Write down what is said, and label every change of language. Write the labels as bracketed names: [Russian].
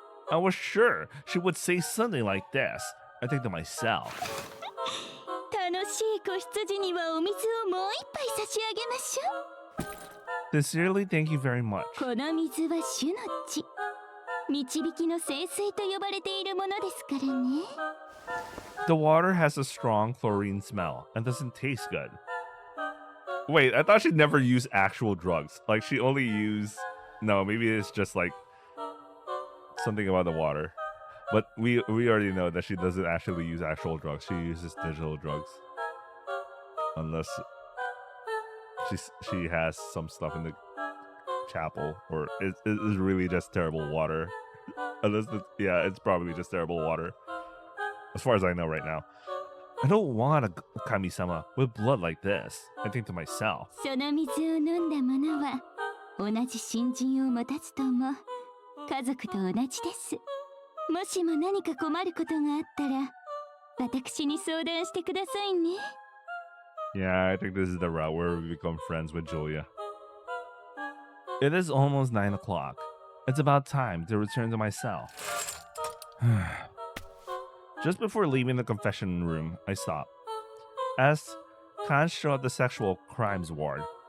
[English] I was sure she would say something like this. I think to myself. [Japanese] 楽しい子羊にはお水をもう一杯差し上げましょう。 [English] Sincerely, thank you very much. [Japanese] この水は主の血。導きの聖水と呼ばれているものですからね。 [English] The water has a strong chlorine smell and doesn't taste good. Wait, I thought she'd never use actual drugs. Like she only used... No, maybe it's just like something about the water. But we already know that she doesn't actually use actual drugs. She uses digital drugs. Unless she has some stuff in the chapel, or it is really just terrible water. Unless it's probably just terrible water. As far as I know right now. I don't want a kami-sama with blood like this. I think to myself. [Japanese] その水を飲んだ者は同じ新人を持たずとも家族と同じです。もしも何か困ることがあったら私に相談してくださいね。 [English] Yeah, I think this is the route where we become friends with Julia. It is almost 9 o'clock. It's about time to return to my cell. Just before leaving the confession room, I stop. Ask Kancho of the sexual crimes ward.